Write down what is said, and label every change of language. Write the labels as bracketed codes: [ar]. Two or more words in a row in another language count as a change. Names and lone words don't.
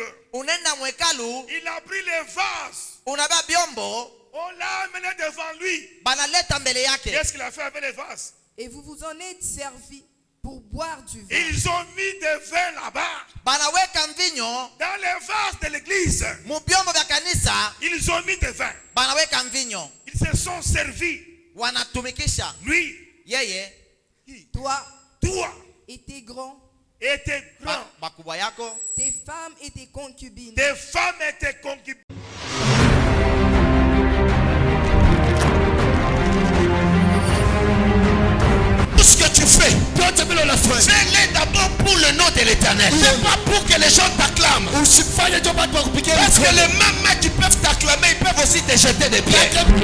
[fr] Il a pris les vases. On l'a amené devant lui. Qu'est-ce qu'il a fait avec les vases? Et vous vous en êtes servi pour boire du vin. Ils ont mis des vins là-bas. [sw] banaweka mvinyo [fr] Dans les vases de l'église. [sw] mubyombo vya kanisa, [fr] Ils ont mis des vins. [sw] banaweka mvinyo, [fr] Ils se sont servis. [sw] wanatumikisha. [fr] Lui, [sw] Yeye [fr] Toi toi, étais grand, étais grand. [sw] bakubwa yako, [fr] tes femmes étaient concubines. Tes femmes étaient concubines. tout ce que tu fais, fais-le d'abord pour le nom de l'Éternel. C'est pas pour que les gens t'acclament. Parce que les mêmes qui peuvent t'acclamer, ils peuvent aussi te jeter des pierres.